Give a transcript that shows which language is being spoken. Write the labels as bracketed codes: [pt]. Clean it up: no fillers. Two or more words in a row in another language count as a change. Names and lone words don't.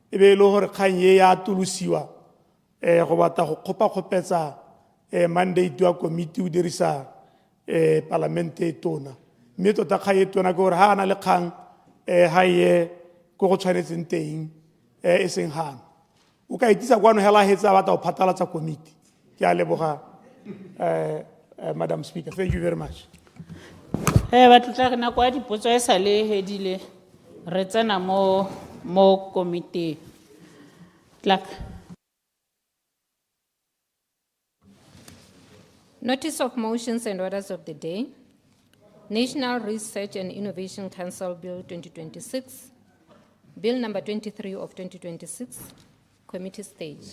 [tn] e be e le gore kgang ye ya atolosiwa go batla go kgopakgopetsa mandate wa committee o dirisa palamente e tona mme tota kgang e tona ke gore ha ana le kgang ha ye go go tshwanetseng teng e seng hana o ka itisa kwano hela hetsa batla go phatlalatsa committee ke a leboga [en] Madam Speaker. Thank you very much. [tn] Batla na kwa dipotso e sa le hedile re tsena mo committee. [en] Clerk. Notice of motions and orders of the day. National Research and Innovation Council Bill 2026. Bill number 23 of 2026. Committee stage.